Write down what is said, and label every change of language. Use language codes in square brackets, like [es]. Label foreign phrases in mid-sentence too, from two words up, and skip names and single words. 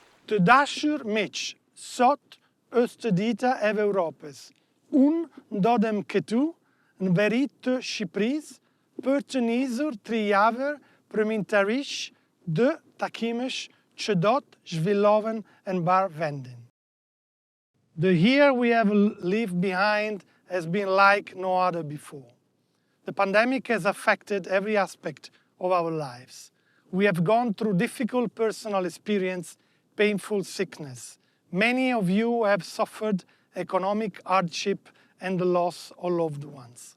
[sq] Të dashur miq, sot është dita e Evropës. Unë ndodhem këtu në veri të Shqipërisë për të nisur 3 javë përmimtarisht dë takimesh që do të zhvillohen në mbar vendin. [en] The year we have left behind has been like no other before. The pandemic has affected every aspect of our lives. We have gone through difficult personal experience, painful sickness. Many of you have suffered economic hardship and the loss of loved ones.